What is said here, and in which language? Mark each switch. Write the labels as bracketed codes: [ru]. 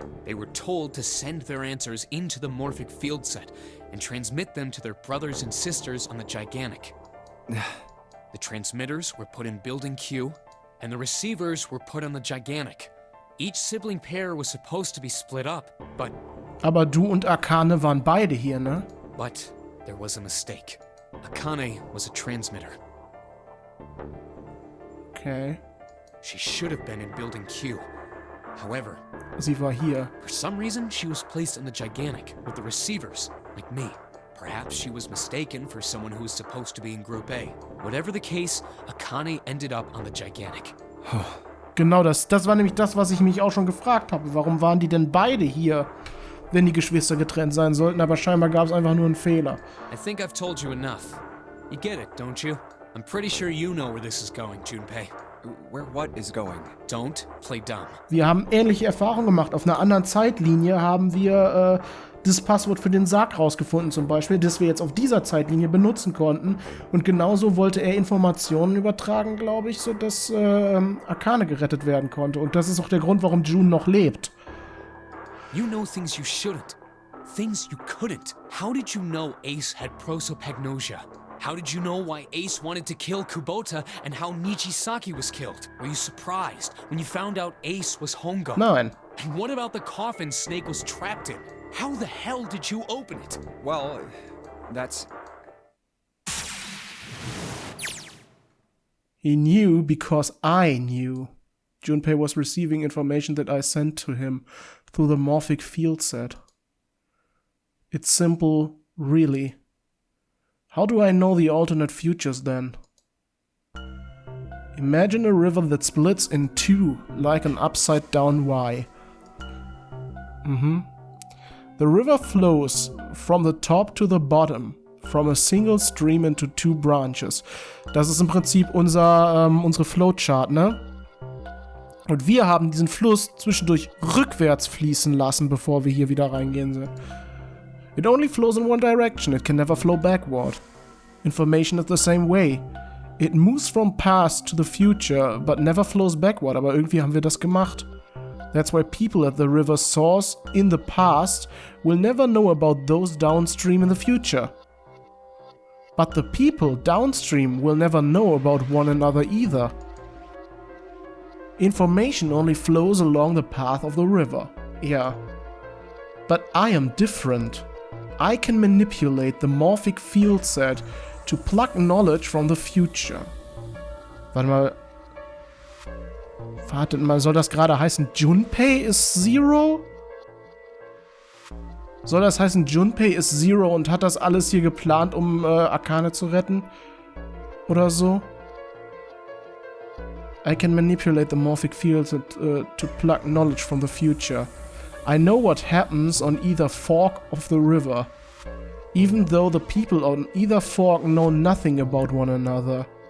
[en] They were told to send their answers into the morphic field set and transmit them to their brothers and sisters on the Gigantic. The transmitters were put in Building Q, and the receivers were put on the Gigantic. Each sibling pair was supposed to be split up, but... [de] Aber du und Akane waren beide hier, ne? [en] But there was a mistake. Akane was a transmitter. Okay. She should have been in Building Q. However, [de] Sie war hier. [en] for some reason, she was placed in the Gigantic with the receivers, like me. Perhaps she was mistaken for someone who was supposed to be in Group A. Whatever the case, Akane ended up on the Gigantic. [de] Genau, das war nämlich das, was ich mich auch schon gefragt habe. Warum waren die denn beide hier, wenn die Geschwister getrennt sein sollten? Aber scheinbar gab es einfach nur einen Fehler. [en] I think I've told you enough. You get it, don't you? I'm pretty sure you know where this is going, Junpei. Where what is going? Don't play dumb. [de] Wir haben ähnliche Erfahrungen gemacht. Auf einer anderen Zeitlinie haben wir das Passwort für den Sarg rausgefunden zum Beispiel, das wir jetzt auf dieser Zeitlinie benutzen konnten. Und genauso wollte er Informationen übertragen, glaube ich, sodass Akane gerettet werden konnte. Und das ist auch der Grund, warum June noch lebt. [en] You know things you shouldn't. Things you couldn't. How did you know Ace had prosopagnosia? How did you know why Ace wanted to kill Kubota and how Nijisaki was killed? Were you surprised when you found out Ace was Hongo? [de] Nein. [en] And what about the coffin Snake was trapped in? How the hell did you open it? Well, that's... He knew because I knew. Junpei was receiving information that I sent to him through the morphic field set. It's simple, really. How do I know the alternate futures then? Imagine a river that splits in two, like an upside-down Y. The river flows from the top to the bottom, from a single stream into two branches. [de] Das ist im Prinzip unsere Flowchart, ne? Und wir haben diesen Fluss zwischendurch rückwärts fließen lassen, bevor wir hier wieder reingehen sind. [en] It only flows in one direction, it can never flow backward. Information is the same way. It moves from past to the future, but never flows backward, [de] aber irgendwie haben wir das gemacht. [en] That's why people at the river's source in the past will never know about those downstream in the future. But the people downstream will never know about one another either. Information only flows along the path of the river. Yeah. But I am different. I can manipulate the morphic field set to pluck knowledge from the future. [de] Warte mal. Wartet mal, soll das gerade heißen, Junpei ist Zero? Soll das heißen, Junpei ist Zero und hat das alles hier geplant, um Akane zu retten? Oder so? [en] I can manipulate the morphic field to pluck knowledge from the future. I know what happens on either fork of the river, even though the people on either fork know nothing about one another.